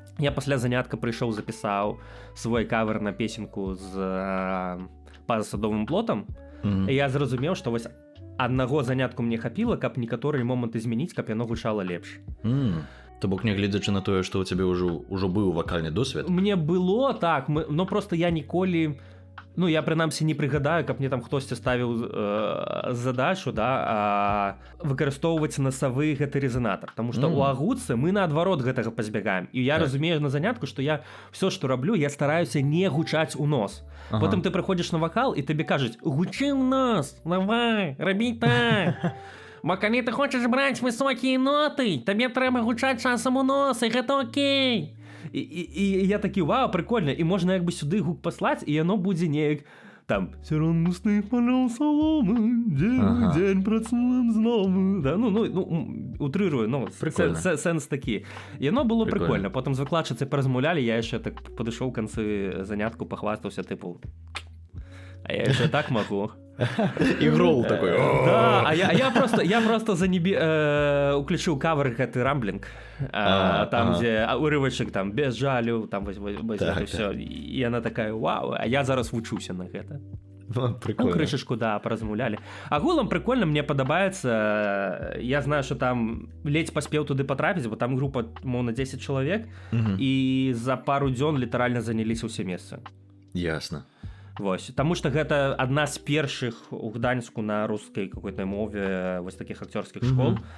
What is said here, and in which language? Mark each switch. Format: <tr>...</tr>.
<be>Я пасля занятка прыйшоў, запісаў свой кавер на песенку з «Па садовым плотам». І я зразумеў, што вось аднаго занятку мне хапіла, каб некаторыя моманты змяніць, каб яно гучала лепш. То бок, нягледзячы на тое, што ў цябе ўжо быў вакальны досвед? Мне было, так, но просто я ніколі... я прынамсі не прыгадаю, каб мне там хтосьці ставіў задачу, выкарыстоўваць насавы гэты рэзанатар. Таму што ў агутцы мы наадварот гэтага пазбягаем. І я разумею на занятку, што я ўсё, што раблю, я стараюся не гучаць у нос. Потым ты прыходзіш на вакал, і табе кажуць: «Гучы ў нос, давай, рабі так». Бо калі ты хочаш браць высокія ноты, табе трэба гучаць часам у нос, і гэта окей. І я такі, вау, прикольна, і можна як бы сюды гук паслаць, і яно будзе неяк там «Все равно сны полял соломы, день працуем знову». Да?</be> <ru>Ну, утрирую,</ru> <uk>ну, сенс такі. І воно було прикольно. Потім з викладчицею порозмовляли, я ще так підійшов в кінці занятку, похвастався, типу, а я ще так можу.</uk> <ru>Игрол такой. Да, а я просто уключил</ru> <be>кавер гэты рамблинг,</be> <ru>там, где урывочек там без жалю, там это все. И она такая,</ru> <be>вау, а я зараз вучуся на гэта.</be> <ru>Прикольно. Ну, крышечку, да, поразмовляли.</ru> <be>Агулам прикольно, мне падабаецца.</be> <ru>Я знаю, что там</ru> <be>ледзь паспеў туды потрапіць, бо там група, мол, на 10 чалавек, і за пару дзён літаральна заняліся ўсе месцы.</be> <ru>Ясно.</ru> <be>Вось, таму што гэта адна з першых у Гданьску на рускай какой-то мове вось такіх акцёрскіх школ.</be>